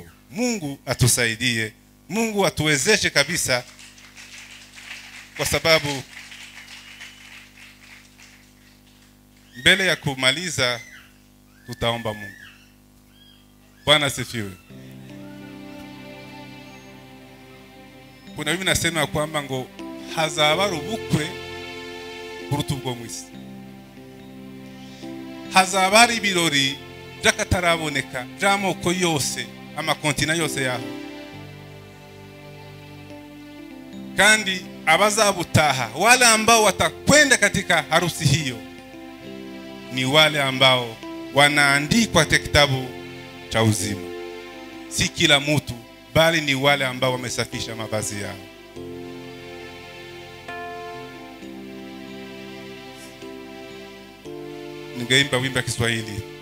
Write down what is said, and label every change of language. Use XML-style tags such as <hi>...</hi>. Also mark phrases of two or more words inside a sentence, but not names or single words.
<sw>Mungu atusaidie, Mungu atuwezeshe kabisa, kwa sababu mbele ya kumaliza tutaomba Mungu. Bwana asifiwe. Kuna bibi nasema kwamba</sw> <rw>ngo hazaba ubukwe kuruta ubwo mwisi. Hazaba ari ibirori by'akataraboneka by'amoko yose, amakontina yose yaho. Kandi abazabutaha,</rw> <sw>wale ambao watakwenda katika harusi hiyo, ni wale ambao wanaandikwa katika kitabu cha uzima. Si kila mtu, bali ni wale ambao wamesafisha mavazi yao. Ningeimba wimbo wa Kiswahili.</sw>